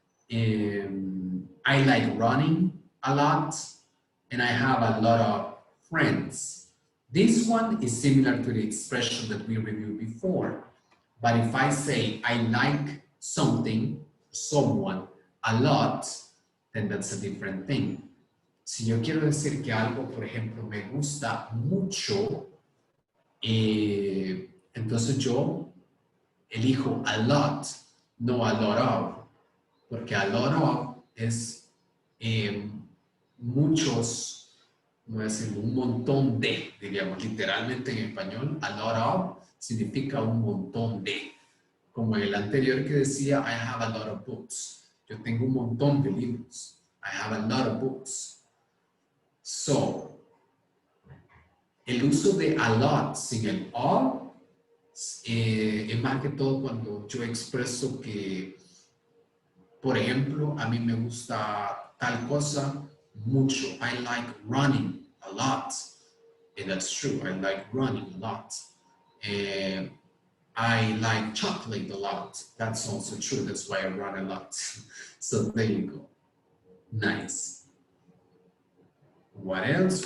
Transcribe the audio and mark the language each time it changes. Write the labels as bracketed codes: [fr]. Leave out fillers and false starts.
[en] I like running a lot, and I have a lot of friends. This one is similar to the expression that we reviewed before. But if I say I like something, someone, a lot, then that's a different thing. [es] Si yo quiero decir que algo, por ejemplo, me gusta mucho, entonces yo elijo a lot, no a lot of, porque a lot of es muchos, no decir, un montón de, diríamos literalmente en español, a lot of significa un montón de, como el anterior que decía [en] I have a lot of books, [es] yo tengo un montón de libros, I have a lot of books. So, el uso de a lot sin el of es más que todo cuando yo expreso que, por ejemplo, a mí me gusta tal cosa mucho. [en] I like running a lot. And that's true, I like running a lot. I like chocolate a lot. That's also true, that's why I run a lot. So there you go. Nice. What else?